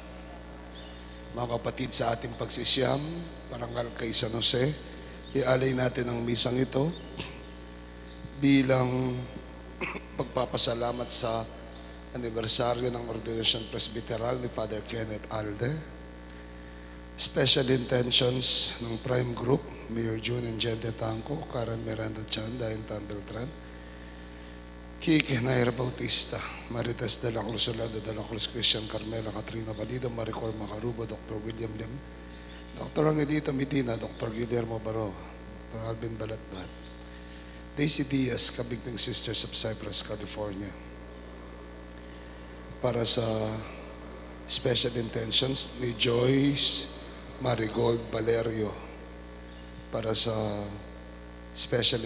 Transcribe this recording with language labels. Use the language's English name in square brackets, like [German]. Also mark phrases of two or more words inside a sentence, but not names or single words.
[Filipino] Mga kapatid, sa ating pagsisiyam, parangal kay San Jose, ialay natin ang misang ito bilang pagpapasalamat sa anibersaryo ng ordinasyon presbiteral ni Father Kenneth Alde. [English] Special intentions [Filipino] ng Prime Group, Mayor June and Gente Tanco, Karen Miranda Chan, Dayan Tan Beltran, Kike Nair Bautista, Marites de la Cruz, Orlando de la Cruz, Christian Carmela, Katrina Valido, Maricor Macarubo, Dr. William Lim, Dr. Angelito Medina, Dr. Guillermo Baro, Dr. Alvin Balatbat, Daisy Diaz, Kabigning Sisters of Cypress, California, para sa [English] special intentions [Filipino] ni Joyce Marigold Valerio para sa special